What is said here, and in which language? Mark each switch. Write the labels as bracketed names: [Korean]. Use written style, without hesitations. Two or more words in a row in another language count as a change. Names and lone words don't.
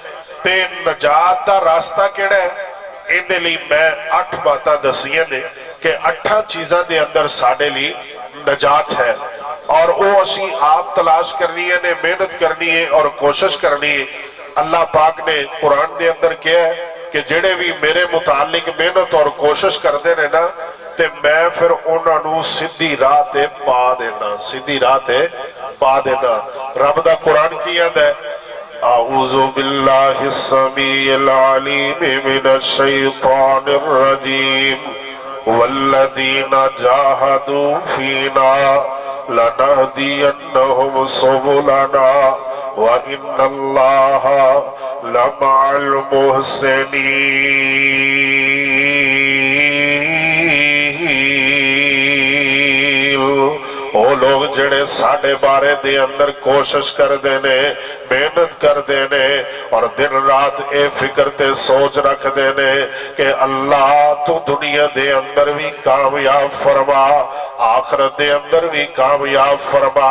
[Punjabi] تے نجات دا رستہ کیہڑا اے، ایہدے لئی میں 8 باتاں دسیاں نیں کہ 8 چیزاں دے اندر ساڈے لئی نجات اے اور او اسیں آپ تلاش کرنی اے، نے محنت کرنی اے اور کوشش کرنی اے. اللہ پاک نے قرآن دے اندر کہا اے کہ جیہڑے وی میرے متعلق محنت اور کوشش کردے نیں نا تے میں فیر اوہناں نوں سیدھی راہ تے پا دینا، سیدھی راہ تے پا دینا. رب دا قرآن کی آندا اے, [Arabic] أعوذ بالله السميع العليم من الشيطان الرجيم والذين جاهدوا فينا لنهدينهم سبلنا وإن الله لمع المحسنين. [Punjabi] او لوک جیہڑے ساڈے بارے دے اندر کوشش کردے نیں، محنت کردے نیں اور دن رات اے فکر تے سوچ رکھدے نیں کہ اللہ توں دنیا دے اندر وی کامیاب فرما، آخرت دے اندر وی کامیاب فرما.